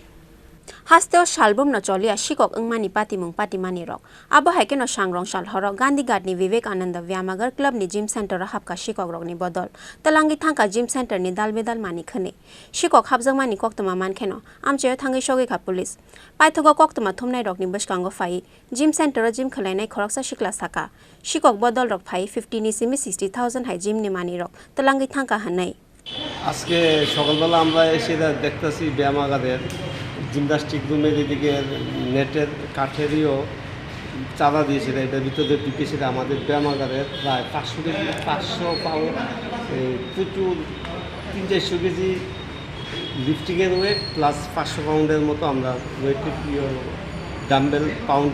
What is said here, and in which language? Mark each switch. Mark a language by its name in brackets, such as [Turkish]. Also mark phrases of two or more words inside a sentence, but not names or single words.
[Kok Borok] Hasteo salbum no cholia Sikok engmani patimani rok abo haike no Sangrongsal Horo Gandhighat ni Vivekananda Vayamagar Clubni Gym Center Habkha Sikok Rokni Bodol Talangi thangka Gym Center ni dal bidal mani khone Sikok habjangmani koktoma mankheno amchayo thangi sogoi police paithogo koktoma thumnai rokni boskango fai Gym Center gym khalainai khoraksa sikla saka Sikok Bodol rok fai 50 ni simi 60,000 hai gym ni mani rok talangi thangka hanai [Bangla] আজকে সকালবেলা আমরা এসে দেখতেছি ব্যায়ামাগারের [English] gymnastic room [Bangla] এদিকে নেটের কাঠেরও চাঁদা দিয়েছিল এটার ভিতরে ঢুকেছিল আমাদের ব্যায়ামাগারের প্রায় 500 পাউন্ড প্রচুর 300-400 কেজি লিফটিংয়ের [English] weight plus [Bangla] 500 পাউন্ডের মতো আমরা [English] weight dumbbell pound